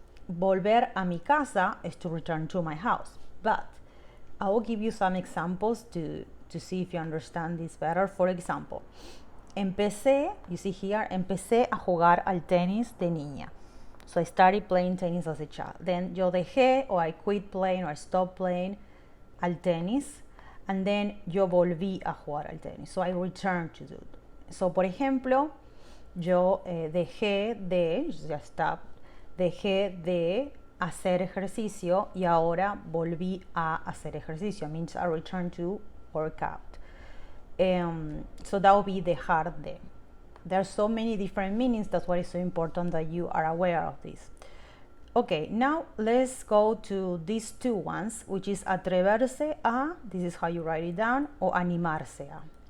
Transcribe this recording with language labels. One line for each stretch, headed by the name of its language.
English: Volver a mi casa is to return to my house. But I will give you some examples to see if you understand this better. For example,
Spanish: empecé,
English: you see here,
Spanish: empecé a jugar al tenis de niña.
English: So I started playing tennis as a child. Then
Spanish: yo dejé,
English: or I quit playing, or I stopped playing
Spanish: al tenis.
English: And then
Spanish: yo volví a jugar al tenis.
English: So I returned to do it.
Spanish: So, por ejemplo, yo dejé de,
English: ya stop,
Spanish: dejé de hacer ejercicio y ahora volví a hacer ejercicio.
English: It means I returned to workout. So that would be dejar de. There are so many different meanings. That's why it's so important that you are aware of this. Okay, now let's go to these two ones, which is atreverse a, this is how you write it down, or animarse a.